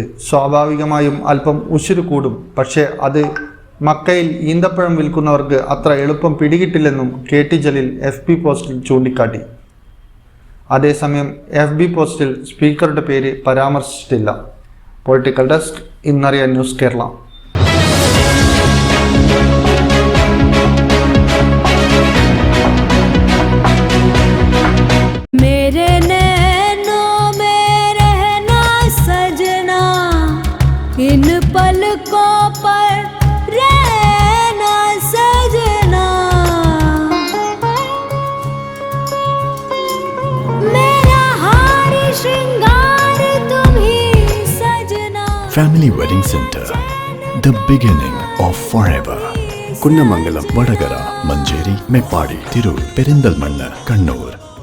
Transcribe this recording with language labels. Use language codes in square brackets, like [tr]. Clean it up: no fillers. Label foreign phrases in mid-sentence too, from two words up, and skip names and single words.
[ml] സ്വാഭാവികമായും അല്പം ഉശിരു കൂടും. പക്ഷേ അത് മക്കയിൽ ഈന്തപ്പഴം വിൽക്കുന്നവർക്ക് അത്ര എളുപ്പം പിടികിട്ടില്ലെന്നും KT ജലീൽ FB പോസ്റ്റിൽ ചൂണ്ടിക്കാട്ടി. അതേസമയം FB പോസ്റ്റിൽ സ്പീക്കറുടെ പേര് പരാമർശിച്ചിട്ടില്ല. [en] political desk, [ml] ഇന്നറിയാൻ ന്യൂസ് കേരള. [hi] इन पलकों पर रहना सजना, मेरा हार श्रृंगार तुम ही सजना. [en] Family Wedding Center, the beginning of forever. [ml] കുന്നമംഗലം, വടകര, മഞ്ചേരി, മേപ്പാടി, തിരൂർ, പെരിന്തൽമണ്ണ, കണ്ണൂർ.